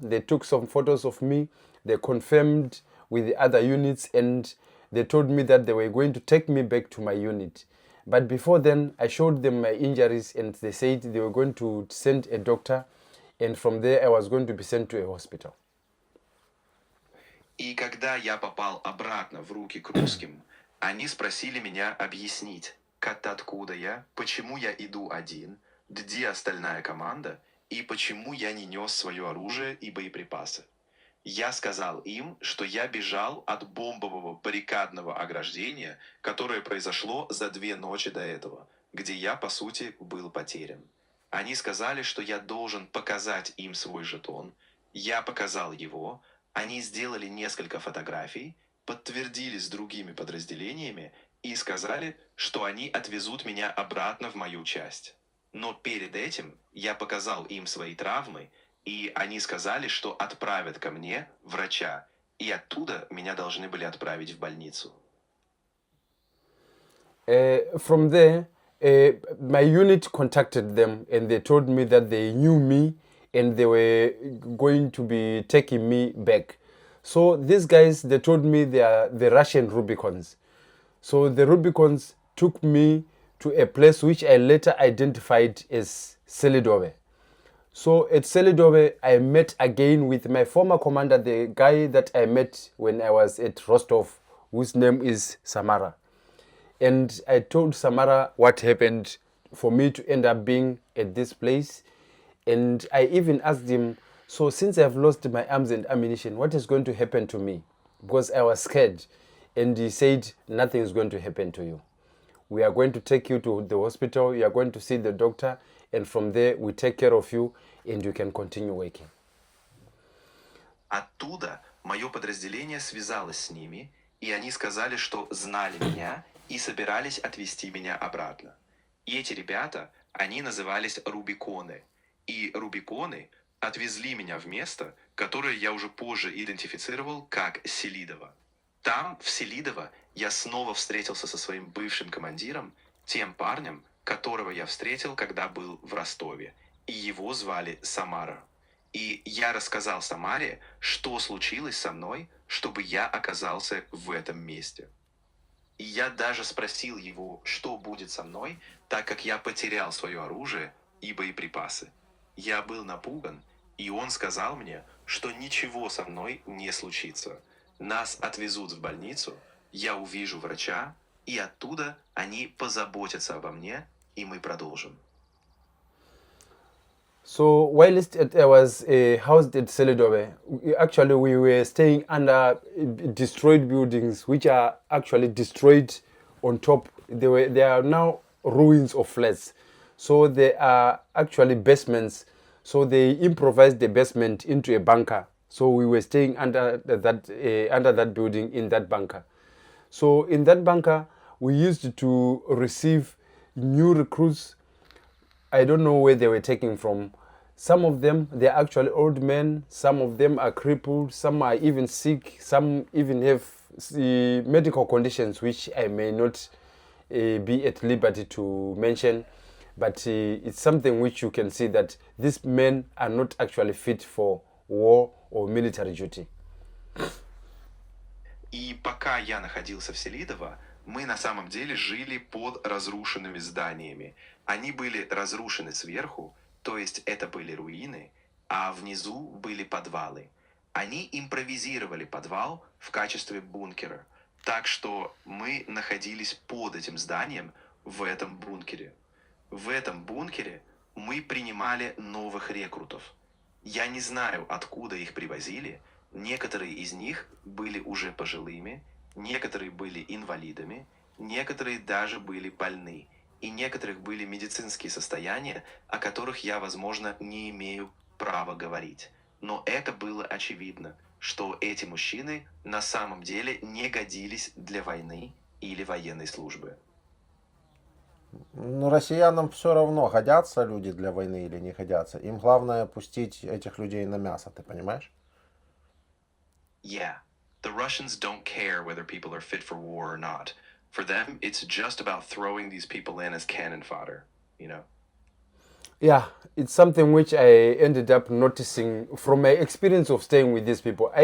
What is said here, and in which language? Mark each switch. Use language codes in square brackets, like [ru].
[en] They took some photos of me. They confirmed with the other units, and they told me that they were going to take me back to my unit. But before then, I showed them my injuries, and they said they were going to send a doctor, and from there I was going to be sent to a hospital. [ru] И когда я попал обратно в руки к русским, они спросили меня объяснить, откуда я, почему я иду один, где остальная команда и почему я не нес свое оружие и боеприпасы. Я сказал им, что я бежал от бомбового баррикадного ограждения, которое произошло за 2 ночи до этого, где я, по сути, был потерян. Они сказали, что я должен показать им свой жетон. Я показал его. Они сделали несколько фотографий, подтвердили с другими подразделениями и сказали, что они отвезут меня обратно в мою часть. Но перед этим я показал им свои травмы И они сказали, что отправят ко мне врача, и оттуда меня должны были отправить в больницу. [en] From there, my unit contacted them and they told me that they knew me and they were going to be taking me back. So these guys, they told me they are the Russian Rubicons. So the Rubicons took me to a place which I later identified as Selidove. So at Selidove, I met again with my former commander, the guy that I met when I was at Rostov, whose name is Samara. And I told Samara what happened for me to end up being at this place. And I even asked him, so since I've lost my arms and ammunition, what is going to happen to me? Because I was scared. And he said, nothing is going to happen to you. We are going to take you to the hospital, you are going to see the doctor, and from there we take care of you and you can continue working. [ru] Оттуда мое подразделение связалось с ними, и они сказали, что знали меня и собирались отвезти меня обратно. И эти ребята, они назывались Рубиконы. И Рубиконы отвезли меня в место, которое я уже позже идентифицировал как Селидово. Там, в Селидово, я снова встретился со своим бывшим командиром, тем парнем, которого я встретил, когда был в Ростове, и его звали Самара. И я рассказал Самаре, что случилось со мной, чтобы я оказался в этом месте. И я даже спросил его, что будет со мной, так как я потерял свое оружие и боеприпасы. Я был напуган, и он сказал мне, что ничего со мной не случится. Нас отвезут в больницу, я увижу врача, и оттуда они позаботятся обо мне, и мы продолжим. [en] So whilst I was housed at Selidove, actually we were staying under destroyed buildings, which are actually destroyed on top. They are now ruins of flats. So they are actually basements. So they improvised the basement into a bunker. So we were staying under that building in that bunker. So in that bunker, we used to receive new recruits. I don't know where they were taken from. Some of them, they're actually old men. Some of them are crippled. Some are even sick. Some even have medical conditions which I may not be at liberty to mention. But it's something which you can see that these men are not actually fit for war or military duty. [ru] И пока я находился в Селидово, мы на самом деле жили под разрушенными зданиями. Они были разрушены сверху, то есть это были руины, а внизу были подвалы. Они импровизировали подвал в качестве бункера, так что мы находились под этим зданием в этом бункере. В этом бункере мы принимали новых рекрутов. Я не знаю, откуда их привозили. Некоторые из них были уже пожилыми, некоторые были инвалидами, некоторые даже были больны, и некоторых были медицинские состояния, о которых я, возможно, не имею права говорить. Но это было очевидно, что эти мужчины на самом деле не годились для войны или военной службы. Ну, россиянам все равно, годятся люди для войны или не годятся. Им главное пустить этих людей на мясо, ты понимаешь? [en] Yeah, the Russians don't care whether people are fit for war or not. For them, it's just about throwing these people in as cannon fodder, you know? Yeah, it's something which I ended up noticing from my experience of staying with these people.